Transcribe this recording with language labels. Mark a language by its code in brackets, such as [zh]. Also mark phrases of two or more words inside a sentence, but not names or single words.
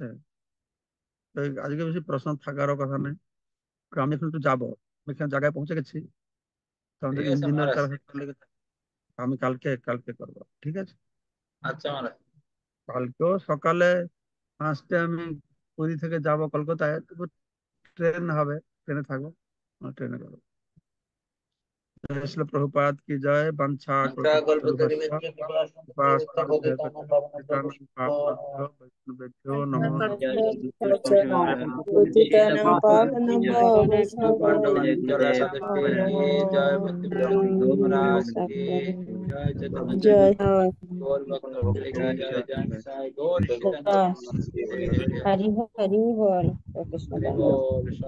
[bn] তো আজকে বেশি প্রশ্ন থাকারও কথা নেই, কারণ আমি এখন একটু যাবো, আমি এখানে জায়গায় পৌঁছে গেছি। তো আমাদের ঠিক আছে ইঞ্জিনিয়ার মহারাজ। কারো সাথে লেগে, আমি কালকে কালকে করবো, ঠিক আছে? আচ্ছা মহারাজ। কালকেও সকালে 5টায় আমি পুরী থেকে যাব কলকাতায়, তবু ট্রেন হবে, ট্রেনে থাকবো, ট্রেনে করবো। [hi] श्रील प्रभुपाद की जय। [sa] वंशा कल्पतरुभ्यश्च कल्पतरुभ्यश्च कृपा कृपा सिन्धुभ्यश्च पतितानां पावनभ्यो पतितानां पावनेभ्यो वैष्णवेभ्यो नमो नमः। [hi] जय श्री कृष्ण [sa] पतितानां पावनेभ्यो जय वैष्णवेभ्यो राधा नमो [hi] कृष्ण की जय पति ब्रह्म महाराज की जय चतुर्भुज जय गौर भक्त की जय जय साई गौर जय नित्यानंद हरि हरि बोल कृष्ण हरि बंदे। बोल।